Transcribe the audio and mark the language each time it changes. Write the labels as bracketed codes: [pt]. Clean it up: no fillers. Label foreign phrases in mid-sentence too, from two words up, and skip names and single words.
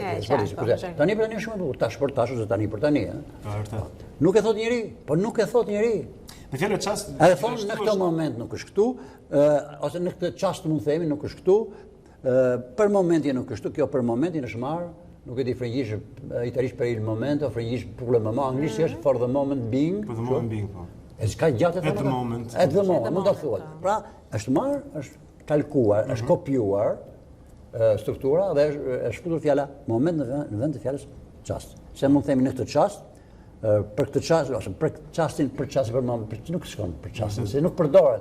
[sq] Tani për tani shumë bukur, tash për tash ose tani për tani. Nuk e thot njëri, po nuk e thot njëri. Në fjalë çast. Edhe thonë në këtë moment nuk është këtu, ose në këtë çast mund themi nuk është këtu. Për momentin nuk është këtu, kjo për momentin është marrë, nuk e di frëngjisht, italisht për [it] il momento, [sq] frëngjisht [fr] pour le moment, [sq] anglisht është [en] for the moment being. For the moment being, [sq] po. E s'ka gjatë [en] at the moment. At the moment, [sq] mund ta thuat. Pra, është marrë, është kalkuar, është kopjuar struktura dhe është shfutur fjala moment në vend të fjalës çast. Se mund themi në këtë çast, për këtë çast ose për çastin për moment, nuk shkon për çastin, se nuk përdoret.